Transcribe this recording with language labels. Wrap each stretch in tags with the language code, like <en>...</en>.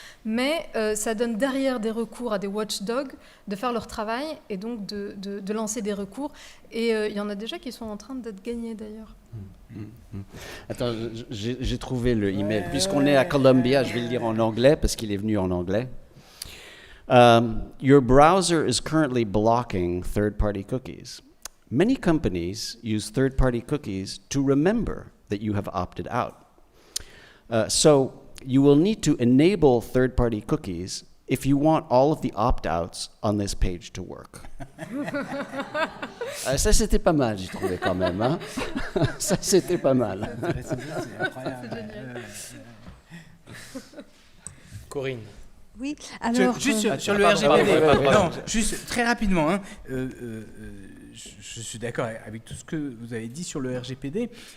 <fr>Mais ça donne derrière des recours à des watchdogs de faire leur travail et donc de lancer des recours. Et il y en a déjà qui sont en train d'être gagnés d'ailleurs. Attends, j'ai trouvé le email. Puisqu'on est à Columbia, je vais le lire en anglais parce qu'il est venu en anglais.</fr> <en>Your browser is currently blocking third-party cookies. Many companies use third-party cookies to remember that you have opted out. So you will need to enable third-party cookies if you want all of the opt-outs on this page to work.</en> <fr>Ça, c'était pas mal, j'ai trouvé quand même. Hein? Ça, c'était pas mal. C'est incroyable. Corinne. Oui, alors... Juste sur le RGPD. Non, juste très rapidement. Hein, je suis d'accord avec tout ce que vous avez dit sur le RGPD.</fr>